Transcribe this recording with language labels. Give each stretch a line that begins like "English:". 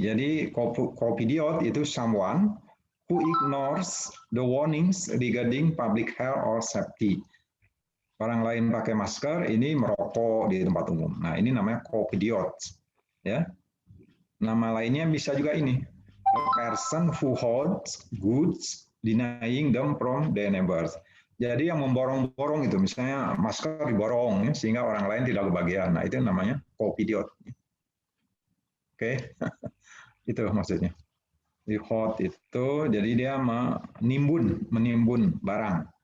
Indonesian: Jadi covidiot itu
English: someone who ignores the warnings regarding public health or safety.
Indonesian: Orang lain pakai masker, ini merokok di tempat umum. Nah, ini namanya covidiot. Ya. Nama lainnya bisa juga ini.
English: A person who holds goods denying them from their neighbors.
Indonesian: Jadi yang memborong-borong itu, misalnya masker diborong ya, sehingga orang lain tidak kebagian. Nah, itu namanya covidiot. Oke. Itu maksudnya. Di hot itu jadi dia menimbun barang.